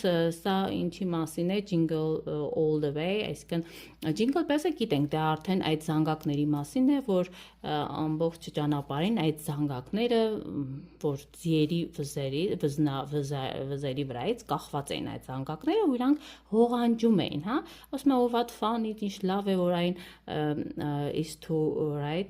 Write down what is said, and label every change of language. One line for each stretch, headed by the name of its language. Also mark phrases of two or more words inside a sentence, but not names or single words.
Armenian: սա ինչի մասին է, Jingle All the Way, այսինքն Jingle Bells-ը գիտենք, դա արդեն այդ զանգակների մասին է, որ ամբողջ ճանապարհին այդ զանգակները, որ ձիերի վզերի վրայից կախված էին այդ զանգակները, ու իրանք հողանջում էին, հա, ասում են
English: what fun it is,
Armenian: լավ է որ այն
English: is to ride